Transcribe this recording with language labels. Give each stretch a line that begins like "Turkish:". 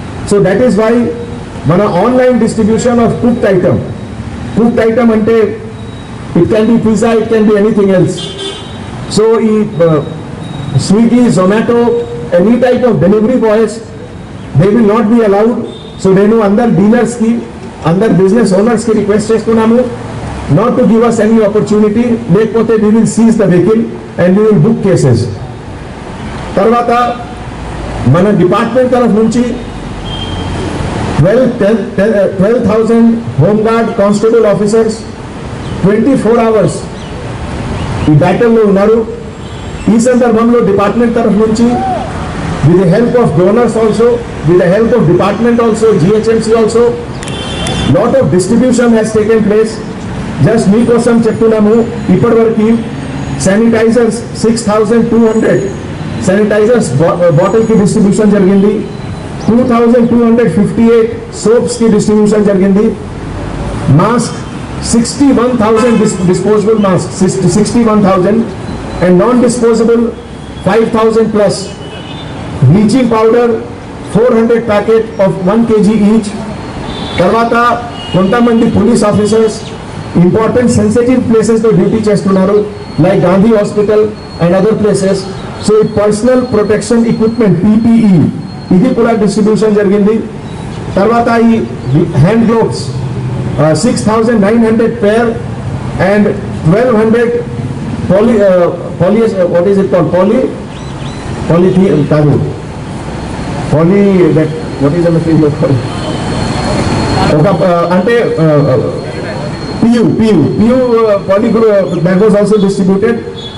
English: So that is why మన online distribution of cooked item. Cooked item అంటే it can be pizza, it can be anything else. So ఈ Swiggy, Zomato, any type of delivery boys they will not be allowed. So
Telugu: నేను అందరు డీలర్స్కి, అందరు business ఓనర్స్కి request చేస్తున్నాము
English: not to give us any opportunity, లేకపోతే we will seize the vehicle and we will book cases.
Telugu: తర్వాత మన department తరఫు నుంచి 12,000 home guard constable officers 24 hours ఈ బ్యాటల్లో ఉన్నారు. ఈ సందర్భంలో డిపార్ట్మెంట్ తరఫు నుంచి
English: with the help of donors also, with the help of department also, GHMC also, lot of distribution has taken place.
Telugu: Just మీకోసం చెప్తున్నాము, ఇప్పటివరకు శానిటైజర్స్ 6,200 శానిటైజర్స్ బాటిల్కి డిస్ట్రిబ్యూషన్ జరిగింది. 2,258 సోప్స్కి డిస్ట్రిబ్యూషన్ జరిగింది. Mask 61,000 disposable mask 61,000 and non disposable 5,000 plus.
English: Bleaching powder 400 packet of 1 kg each.
Telugu: తర్వాత కొంతమంది police officers important sensitive ప్లేసెస్లో duty చేస్తున్నారు, like Gandhi hospital and other places. So ఈ పర్సనల్ ప్రొటెక్షన్ ఎక్విప్మెంట్ PPE ఇది కూడా distribution జరిగింది.
English: తర్వాత ఈ hand gloves 6,900 pair and 1,200 poly what is it called poly కాదు poly that what is the material called ఒక అంటే PU poly that was also distributed.